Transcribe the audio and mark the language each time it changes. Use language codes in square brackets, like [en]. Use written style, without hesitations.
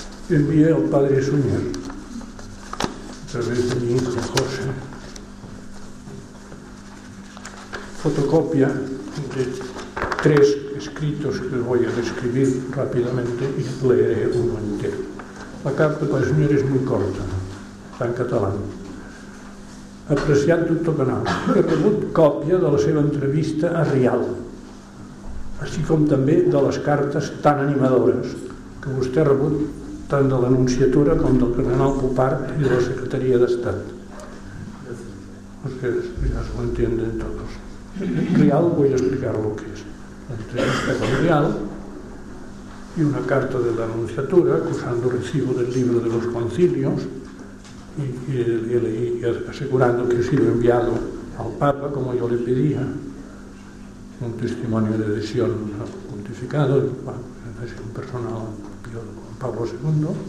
[es] Envié al padre Suñer, a través de mi hijo José, fotocopia de tres escritos que voy a describir rápidamente y leeré uno entero. La carta del señor es muy corta, está en catalán. [ca] Apreciat doctor Canal, he rebut còpia de la seva entrevista a Rial, així com també de les cartes tan animadores que vostè ha rebut tant de l'Anunciatura com del cardenal Popart i de la Secretaria d'Estat. Perquè ja s'ho entenen tots. Rial, vull explicar-lo què és. [es] L'entrevista con Rial y una carta de la Anunciatura acusando recibo del libro de los concilios y asegurando que he sido enviado al Papa como yo le pedía, un testimonio de adhesión al pontificado, adhesión personal con Pablo II.